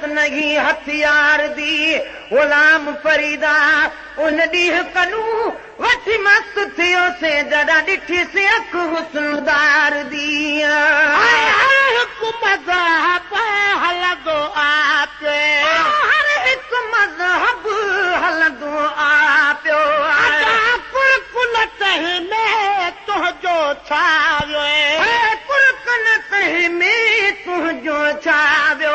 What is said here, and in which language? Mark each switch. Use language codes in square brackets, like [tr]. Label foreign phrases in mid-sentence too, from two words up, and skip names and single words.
[skr] नहीं हथियार दी गुलाम फरीदा उन ॾींहुं कनू वठी मस्त थियो से जॾा ॾिठी से अख हुस्नदार दी [sd] हिकु मज़हब हलंदो आहे हर हिकु मज़हब हलंदो आहे पियो कुल में तुंहिंजो छा में तुंहिंजो छा वियो